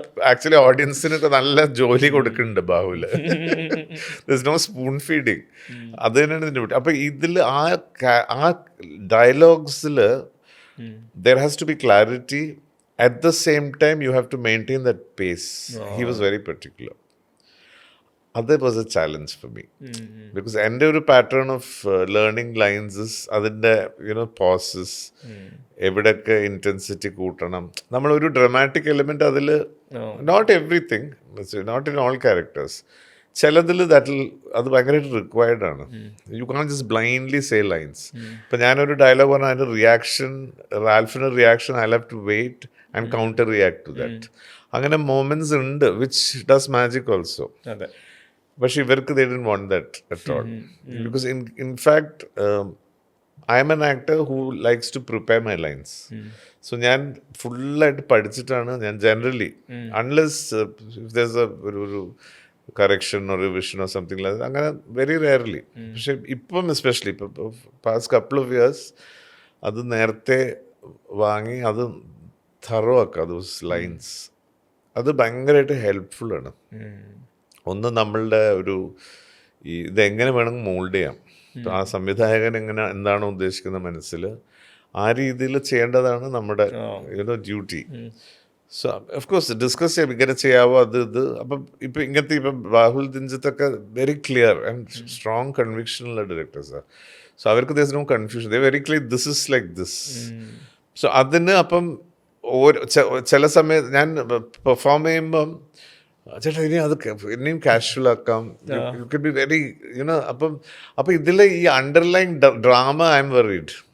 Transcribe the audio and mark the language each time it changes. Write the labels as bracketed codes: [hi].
[ml] Actually ഓഡിയൻസിനൊക്കെ നല്ല ജോലി കൊടുക്കുന്നുണ്ട് Bahul. [en] This no spoon feeding. [ml] അത് തന്നെയാണ് ഇതിൻ്റെ പറ്റി. അപ്പം ഇതിൽ ആ ഡയലോഗ്സിൽ [en] there has to be clarity. At the same time, you have to maintain that pace. He was very particular. That was a challenge for me. [ml] Because എൻ്റെ ഒരു [en] pattern of learning lines [ml] അതിൻ്റെ pauses, എവിടെയൊക്കെ intensity കൂട്ടണം. നമ്മളൊരു dramatic element അതിൽ, [en] not everything, not in all characters, [ml] ചിലതിൽ അത് ഭയങ്കരമായിട്ട് റിക്വയർഡ് ആണ്. [en] You can just blindly say lines. [ml] ഇപ്പം ഞാനൊരു ഡയലോഗ് പറഞ്ഞാൽ അതിൻ്റെ reaction, റാൽഫിൻ്റെ reaction [en] I have to wait and counter react to that. [ml] അങ്ങനെ മൊമെന്റ്സ് ഉണ്ട് [en] Which does magic also. [ml] പക്ഷെ ഇവർക്ക് [en] they didn't want that at all. Because in fact I am an actor who likes to prepare my lines. [ml] So ഞാൻ ഫുള്ളായിട്ട് പഠിച്ചിട്ടാണ് ഞാൻ generally, unless [en] if there's [ml] ഒരു correction or revision [en] or something like that, [ml] അങ്ങനെ very rarely. പക്ഷെ ഇപ്പം especially ഇപ്പം past couple of years അത് നേരത്തെ വാങ്ങി അത് thorough ആക്കുക, [en] those lines. [ml] അത് ഭയങ്കരമായിട്ട് ഹെൽപ്ഫുള്ളാണ്. ഒന്ന് നമ്മളുടെ ഒരു ഇതെങ്ങനെ വേണമെങ്കിൽ മോൾഡ് ചെയ്യാം. ഇപ്പം ആ സംവിധായകൻ എന്താണോ ഉദ്ദേശിക്കുന്ന മനസ്സിൽ ആ രീതിയിൽ ചെയ്യേണ്ടതാണ് നമ്മുടെ duty. [en] so of course [ml] discuss ചെയ്യാം, ഇങ്ങനെ ചെയ്യാവോ ഇത്. അപ്പം ഇപ്പം ഇങ്ങനത്തെ ഇപ്പം Bahul ദിൻജിത്തൊക്കെ very clear and strong കൺവിക്ഷനുള്ള ഡയറക്ടേഴ്സാണ്. So അവർക്ക് [en] there's no confusion. They very clear this is like this. [ml] So അതിന് അപ്പം ചില സമയത്ത് ഞാൻ പെർഫോം ചെയ്യുമ്പം ചേട്ടാ ഇനി അത് ഇനിയും കാഷ്വൽ ആക്കാം, [en] You can be very you know. [ml] അപ്പം ഇതിലെ ഈ underline drama [en] I am varied.